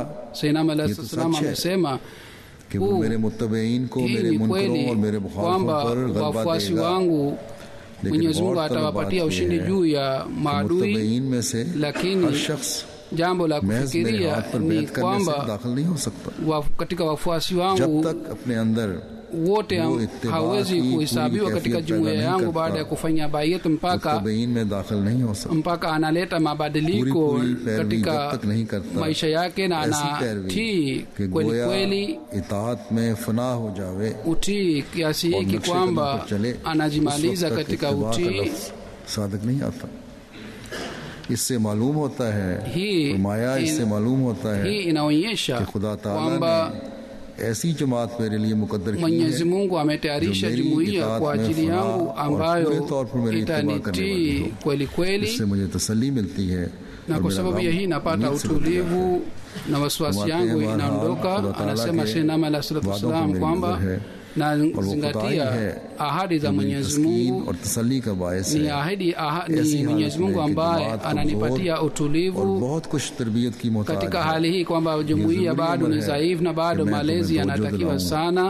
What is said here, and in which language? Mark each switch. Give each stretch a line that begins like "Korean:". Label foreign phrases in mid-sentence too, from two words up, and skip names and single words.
Swahili: Sayyidina amesema ni kweli kwamba wafuasi wangu Mwenyezi Mungu atawapatia ushindi juu ya maadui, lakini jambo la kufikiria ni kwamba katika wafuasi wangu wote hawezi kuhesabiwa katika jumuiya yangu baada ya kufanya bayat mpaka analeta mabadiliko katika maisha yake na anatii kweli kweli, utii kiasi hiki kwamba anajimaliza katika utii.
Urdu: اس سے معلوم ہوتا ہے، فرمایا اس سے معلوم ہوتا ہے कि خدا تعالیٰ نے ایسی جماعت میرے لیے مقدر کی ہے,
Swahili: Mwenyezi Mungu ametayarisha jumuiya kwa ajili yangu ambayo itanitii kweli kweli,
Urdu: اس سے مجھے تسلی ملتی ہے,
Swahili: na kwa sababu ya hii napata utulivu na wasiwasi yangu inaondoka. Anasema Sayyidina Ali
Arabic: صلى الله عليه وسلم
Swahili: kwamba na zingatia ahadi za Mwenyezi Mungu, ni ahadi ni Mwenyezi Mungu ambaye ananipatia utulivu katika hali hii kwamba jumuiya bado ni dhaifu na bado malezi yanatakiwa sana.